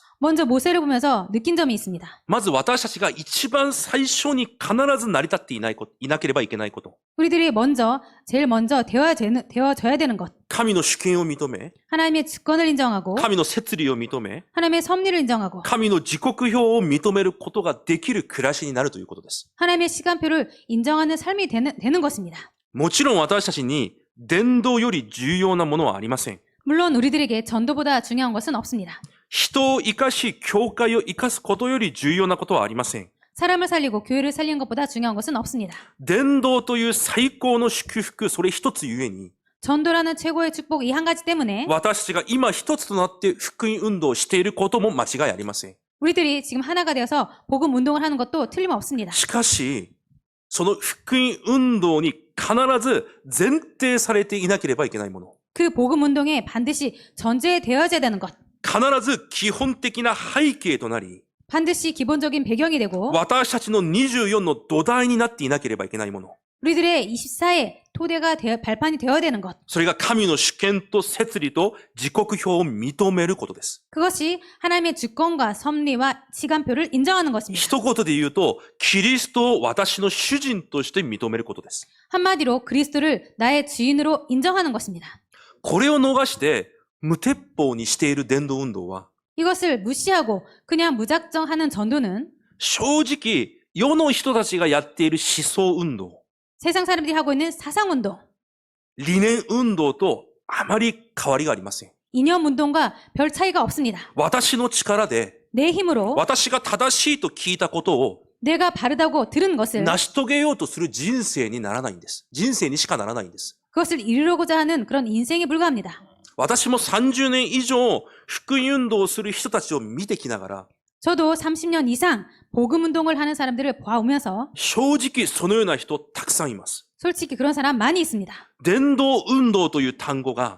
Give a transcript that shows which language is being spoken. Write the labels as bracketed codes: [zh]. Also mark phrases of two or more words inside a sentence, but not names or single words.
[ko] 먼저 모세를 보면서 느낀 점이 있습니다. [ja] まず私たちが一番最初に必ず成り立っていなければいけないこと。 [ko] 우리들이 제일 먼저 되어져야 되는 것. [ja] 神の主権を認め、 [ko] 하나님의 주권을 인정하고 [ja] 神の摂理を認め、 [ko] 하나님의 섭리를 인정하고 [ja] 神の時刻表を認めることができる暮らしになるということです。 [ko] 하나님의 시간표를 인정하는 삶이 되는 것입니다. [ja] もちろん私たちに伝道より重要なものはありません。 [ko] 물론 우리들에게 전도보다 중요한 것은 없습니다. [ja] 人を生かし、教会を生かすことより重要なことはありません。 [ko] 사람을 살리고 교회를 살리는 것보다 중요한 것은 없습니다. [ja] 伝道という最高の祝福、それ一つゆえに、 [ko] 전도라는 최고의 축복 이 한 가지 때문에 [ja] 私たちが今一つとなって福音運動をしていることも間違いありません。 [ko] 우리들이 지금 하나가 되어서 복음 운동을 하는 것도 틀림없습니다. [ja] しかし、その福音運動に必ず前提されていなければいけないもの。 [ko] 그 복음 운동에 반드시 전제되어져야 되는 것. [ja] 必ず基本的な背景となり、 [ko] 반드시 기본적인 배경이 되고 [ja] 私たちの24の土台になっていなければいけないもの。 [ko] 우리들의 24의 토대가 발판이 되어야 되는 것. [ja] それが神の主権と摂理と時刻表を認めることです。 [ko] 그것이 하나님의 주권과 섭리와 시간표를 인정하는 것입니다. [ja] 一言で言うと、キリストを私の主人として認めることです。 [ko] 한마디로 그리스도를 나의 주인으로 인정하는 것입니다. [ja] これを逃して無鉄砲にしている伝道運動は、 [ko] 이것을 무시하고 그냥 무작정하는 전도는 [ja] 正直世の人たちがやっている思想運動、 [ko] 세상 사람들이 하고 있는 사상 운동, [ja] 理念運動とあまり変わりがありません。 [ko] 이념 운동과 별 차이가 없습니다. [ja] 私の力で、 [ko] 내 힘으로 [ja] 私が正しいと聞いたことを [ko] 내가 바르다고 들은 것을 [ja] 成し遂げようとする人生にならないんです。人生にしかならないんです。 [ko] 그것을 이루고자 하는 그런 인생에 불과합니다. [ja] 私も30年以上福音運動をする人たちを見てきながら、 [ko] 저도 30년 이상 복음 운동을 하는 사람들을 봐오면서 [ja] 正直そのような人たくさんいます。 [ko] 솔직히 그런 사람 많이 있습니다. [ja] 伝道運動という単語が